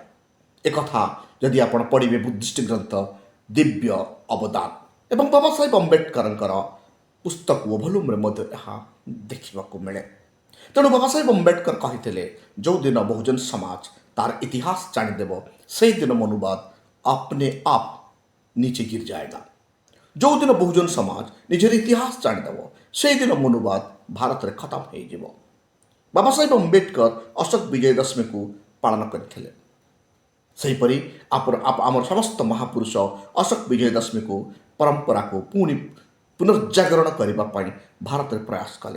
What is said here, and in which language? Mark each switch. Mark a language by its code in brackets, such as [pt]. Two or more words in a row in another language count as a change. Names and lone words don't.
[or] ଏକଥା ଯଦି ଆପଣ ପଢ଼ିବେ ବୁଦ୍ଧିଷ୍ଟ ଗ୍ରନ୍ଥ ଦିବ୍ୟ ଅବଦାନ ଏବଂ ବାବା ସାହେବ ଆମ୍ବେଦକରଙ୍କର ପୁସ୍ତକ ଓ ଭଲ୍ୟୁମ୍ରେ ମଧ୍ୟ ଏହା ଦେଖିବାକୁ ମିଳେ। ତେଣୁ ବାବା ସାହେବ ଆମ୍ବେଦକର କହିଥିଲେ, ଯେଉଁଦିନ ବହୁଜନ ସମାଜ ତାର ଇତିହାସ ଜାଣିଦେବ, ସେଇଦିନ ମନୁବାଦ [hi] अपने आप नीचे गिर जाएगा। [or] ଯେଉଁଦିନ ବହୁଜନ ସମାଜ ନିଜର ଇତିହାସ ଜାଣିଦେବ, ସେଇଦିନ ମନୁବାଦ ଭାରତରେ ଖତମ ହୋଇଯିବ। ବାବା ସାହେବ ଆମ୍ବେଦକର ଅଶୋକ ବିଜୟ ଦଶମୀକୁ ପାଳନ କରିଥିଲେ। ସେହିପରି ଆମର ସମସ୍ତ ମହାପୁରୁଷ ଅଶୋକ ବିଜୟ ଦଶମୀକୁ ପରମ୍ପରାକୁ ପୁନର୍ଜାଗରଣ କରିବା ପାଇଁ ଭାରତରେ ପ୍ରୟାସ କଲେ।